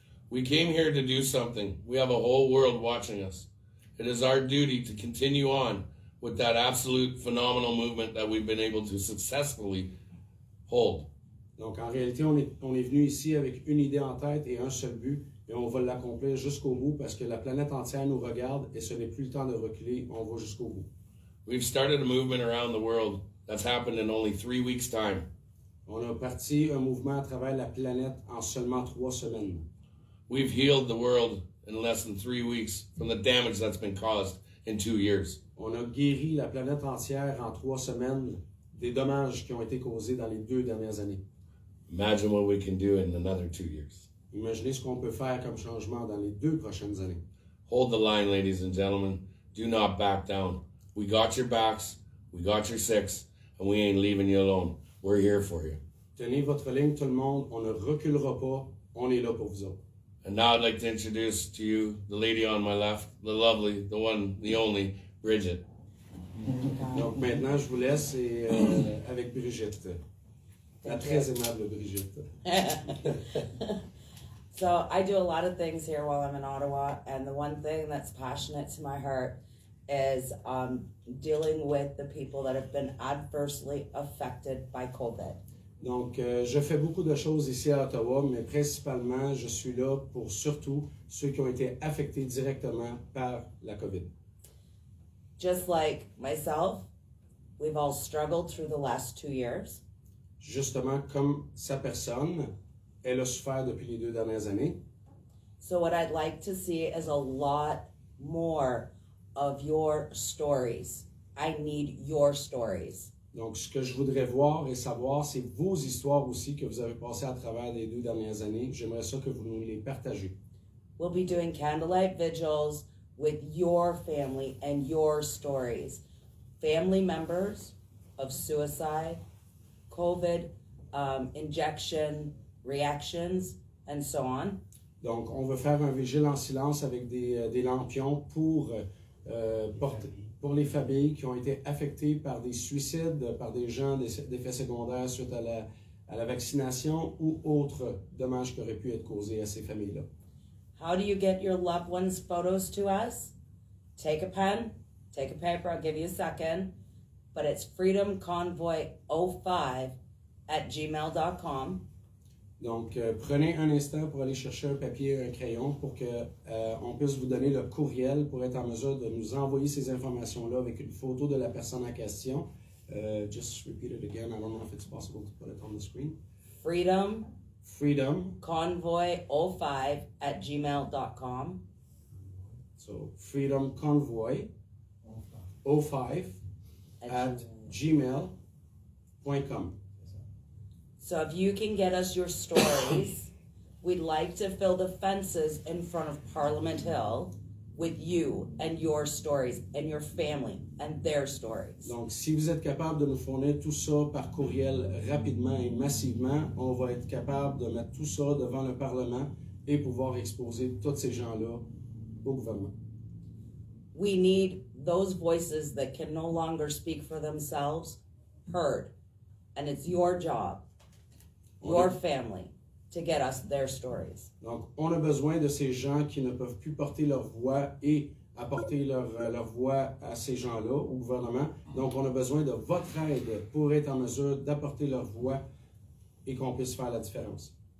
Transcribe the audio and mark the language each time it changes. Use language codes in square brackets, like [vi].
[en] We came here to do something. We have a whole world watching us. It is our duty to continue on with that absolute phenomenal movement that we've been able to successfully hold. [fr] Donc, en réalité, on est venu ici avec une idée en tête et un seul but, et on va l'accomplir jusqu'au bout parce que la planète entière nous regarde et ce n'est plus le temps de reculer, on va jusqu'au bout. [en] We've started a movement around the world that's happened in only 3 weeks' time. [fr] On a parti un mouvement à travers la planète en seulement 3 semaines. [en] We've healed the world in less than 3 weeks from the damage that's been caused in 2 years. [fr] On a guéri la planète entière en 3 semaines des dommages qui ont été causés dans les 2 dernières années. [en] Imagine what we can do in another 2 years. [fr] Imaginez ce qu'on peut faire comme changement dans les 2 prochaines années. [en] Hold the line, ladies and gentlemen. Do not back down. We got your backs, we got your six, and we ain't leaving you alone. We're here for you. [fr] Tenez votre ligne, tout le monde. On ne reculera pas. On est là pour vous autres. [en] And now I'd like to introduce to you the lady on my left, the lovely, the one, the only, Bridget. [fr] Donc maintenant, je vous laisse avec Brigitte. La très aimable Brigitte. [en] So I do a lot of things here while I'm in Ottawa, and the one thing that's passionate to my heart is dealing with the people that have been adversely affected by COVID. [fr] Donc, je fais beaucoup de choses ici à Ottawa, mais principalement, je suis là pour surtout ceux qui ont été affectés directement par la COVID. [en] Just like myself, we've all struggled through the last 2 years. [fr] Justement, comme sa personne, elle a souffert depuis les 2 dernières années. [en] So what I'd like to see is a lot more of your stories. I need your stories. [fr] Donc, ce que je voudrais voir et savoir, c'est vos histoires aussi que vous avez passées à travers les 2 dernières années. J'aimerais ça que vous nous les partagez. [en] We'll be doing candlelight vigils with your family and your stories. Family members of suicide, COVID, injection reactions, and so on. [fr] Donc, on va faire un vigile en silence avec des lampions pour les familles qui ont été affectées par des suicides, par des gens, des effets secondaires suite à la vaccination ou autres dommages qui auraient pu être causés à ces familles-là. [en] How do you get your loved ones' photos to us? Take a pen, take a paper, I'll give you a second, but it's freedomconvoy05@gmail.com. [fr] Donc, prenez un instant pour aller chercher un papier et un crayon pour que on puisse vous donner le courriel pour être en mesure de nous envoyer ces informations-là avec une photo de la personne en question. [en] Just repeat it again. I don't know if it's possible to put it on the screen. Freedom Convoy 05@gmail.com. So, Freedom Convoy 05 at gmail.com. So if you can get us your stories, we'd like to fill the fences in front of Parliament Hill with you and your stories and your family and their stories. [fr] Donc, si vous êtes capable de nous fournir tout ça par courriel rapidement et massivement, on va être capable de mettre tout ça devant le Parlement et pouvoir exposer tous ces gens-là au gouvernement. [en] We need those voices that can no longer speak for themselves heard. And it's your job, your family, to get us their stories. [fr] Donc, on a besoin de ces gens qui ne peuvent plus porter leur voix et apporter leur voix à ces gens-là, au gouvernement. Donc, on a besoin de votre aide pour être en mesure d'apporter leur voix et qu'on puisse faire la différence.